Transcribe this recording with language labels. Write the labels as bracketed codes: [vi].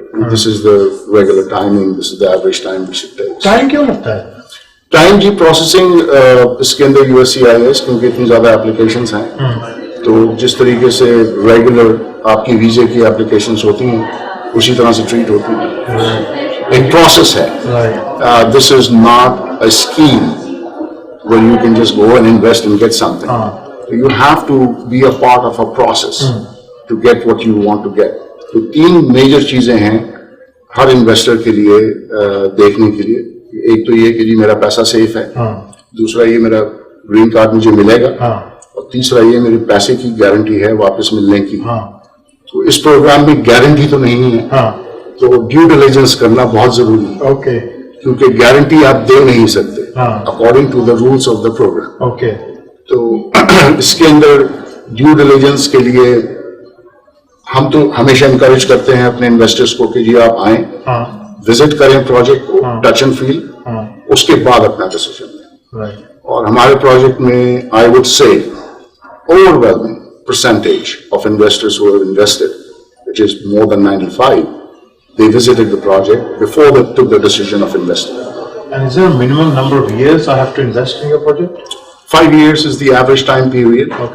[en] This is the regular timing, this is the average time we should take. [hi] Time क्यों लगता है? Time जी, processing इसके अंदर USCIS क्योंकि इतनी ज्यादा एप्लीकेशंस हैं, तो जिस तरीके से रेगुलर आपकी वीजे की एप्लीकेशंस होती हैं उसी तरह से ट्रीट होती हैं. एक प्रोसेस है. [en] This is not a scheme where you can just go and invest and get something. You have to be a part of a process to get what you want to get. [hi] तो 3 major चीजें हैं हर investor के लिए देखने के लिए. एक तो ये कि जी मेरा पैसा सेफ है, दूसरा ये मेरा ग्रीन कार्ड मुझे मिलेगा, और तीसरा ये मेरे पैसे की गारंटी है वापस मिलने की. तो इस प्रोग्राम में गारंटी तो नहीं है, तो ड्यू डिलिजेंस करना बहुत जरूरी है. क्योंकि गारंटी आप दे नहीं सकते [en] According to the rules of the program. [hi] तो इसके अंदर ड्यू डिलिजेंस के लिए हम तो हमेशा इनकरेज करते हैं अपने इन्वेस्टर्स को कि जी आप आए, विजिट करें प्रोजेक्ट को, [en] touch and feel, [hi] उसके बाद अपना डिसीजन लें. और हमारे प्रोजेक्ट में [en] I would say overwhelming percentage of investors who have invested, which is more than 95, they visited the project before they took the decision of investing. And is there a minimum number of years I have to invest in your project? 5 years is the average time period.